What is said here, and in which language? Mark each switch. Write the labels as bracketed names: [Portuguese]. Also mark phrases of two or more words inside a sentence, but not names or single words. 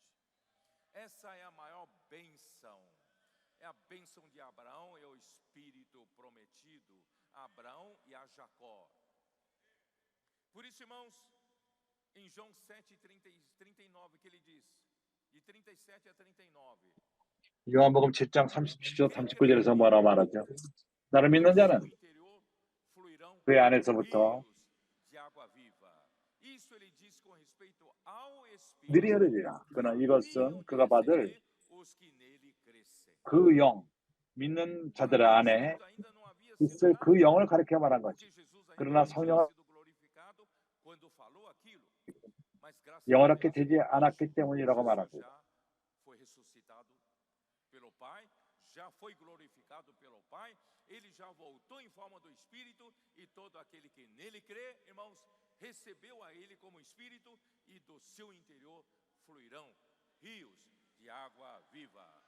[Portuguese] Essa é a maior bênção, é a bênção de Abraão, é o Espírito prometido a Abraão e a Jacó. Por isso, irmãos, em João 7:39 que ele diz, de 37 a 39, [Korean] 요한복음 7장 37절 39절에서 뭐라 말하죠? 나를 믿는 자는 그 안에서부터 늘이 흐르리라. 그러나 이것은 그가 받을 그 영, 믿는 자들 안에 있을 그 영을 가리켜 말한 거지. 그러나 성령은 영원하게 되지 않았기 때문이라고 말하고, [Portuguese] já foi glorificado pelo Pai, ele já voltou em forma do Espírito, e todo aquele que nele crê, irmãos, recebeu a ele como Espírito, e do seu interior fluirão rios de água viva.